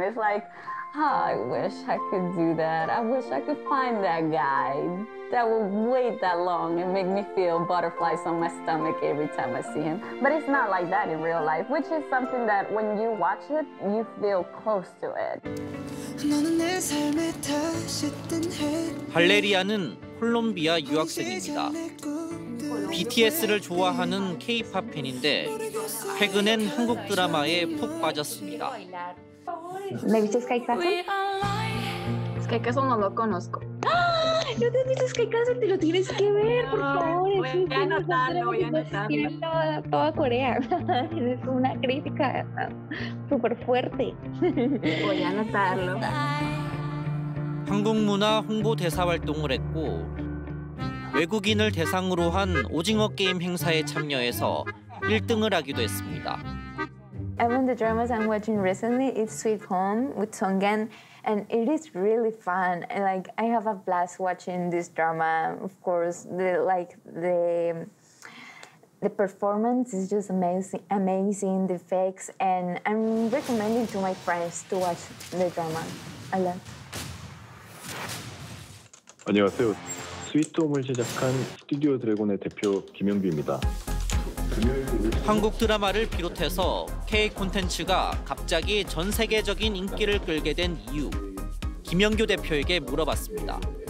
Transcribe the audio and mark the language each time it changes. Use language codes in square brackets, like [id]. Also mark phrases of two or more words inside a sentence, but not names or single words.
[en] It's like, oh, I wish I could do that. I wish I could find that guy that will wait that long and make me feel butterflies on my stomach every time I see him. But it's not like that in real life, which is something that when you watch it, you feel close to it. [ko] 발레리아는 콜롬비아 유학생입니다. BTS를 좋아하는 K-팝 팬인데 최근엔 한국 드라마에 푹 빠졌습니다. [es] ¿Me viste Sky Castle? Sky Castle no lo conozco. No te has visto Sky Castle, te lo tienes que ver, por favor. Voy a anotarlo. Tiene toda Corea. Es una crítica súper fuerte. Voy a anotarlo. [ko] 한국 문화 홍보 대사 활동을 했고 외국인을 대상으로 한 오징어 게임 행사에 참여해서 1등을 하기도 했습니다. [en] Among the dramas I'm watching recently, it's Sweet Home with Songgan, and it is really fun. And like I have a blast watching this drama. Of course, the performance is just amazing. The effects, and I'm recommending to my friends to watch the drama a lot. [ko] 안녕하세요. 스위트홈을 제작한 스튜디오 드래곤의 대표 김영규입니다. 한국 드라마를 비롯해서 K 콘텐츠가 갑자기 전 세계적인 인기를 끌게 된 이유, 김영규 대표에게 물어봤습니다.